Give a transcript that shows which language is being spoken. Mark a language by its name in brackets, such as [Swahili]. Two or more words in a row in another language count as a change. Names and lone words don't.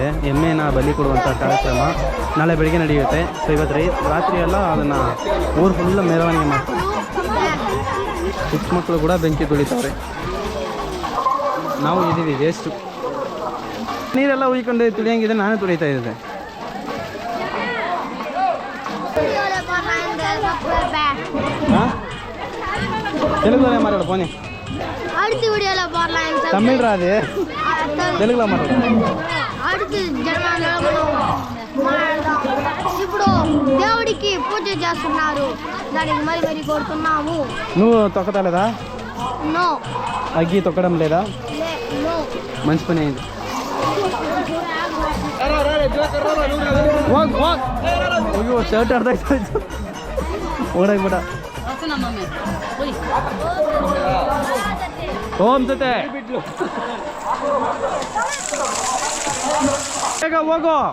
[Kannada] ಎಮ್ಮೆನ ಬಲಿ ಕೊಡುವಂಥ ಕಾರ್ಯಕ್ರಮ ನಾಳೆ ಬೆಳಿಗ್ಗೆ ನಡೆಯುತ್ತೆ. ಸೊ ಇವತ್ತು ರಾತ್ರಿ ಎಲ್ಲ ಅದನ್ನು ಊರು ಫುಲ್ಲು ಮೆರವಣಿಗೆ ಮಾಡ್ತಾರೆ. ಚಿಕ್ಕ ಮಕ್ಕಳು ಕೂಡ ಬೆಂಕಿ ತುಳಿತವ್ರೆ. ನಾವು ಇದ್ದೀವಿ ವೇಸ್ಟು. ನೀರೆಲ್ಲ ಉಯ್ಕೊಂಡು ತುಳಿಯಂಗಿದೆ, ನಾನೇ ತುಳಿತಾ ಇದ್ದೆ. [Telugu] తెలుగులోనే మాట్లాడు పోనీ. తమిళ్ రాదే, తెలుగులో మాట్లాడు. ఇప్పుడు దేవుడికి పూజ చేస్తున్నారు, దానికి మరి మరి కోరుతున్నాము. నువ్వు తొక్కతలేదా? నో. అగ్గి తొక్కడం లేదా? మంచి పని అయింది. [Kannada] ಅಯ್ಯೋ ಶರ್ಟ್ ಅರ್ಧ ಆಯ್ತು, ಓಡಾಗ್ಬಿಡ. ಓಂ ಜೊತೆ ಬೇಗ ಹೋಗೋ.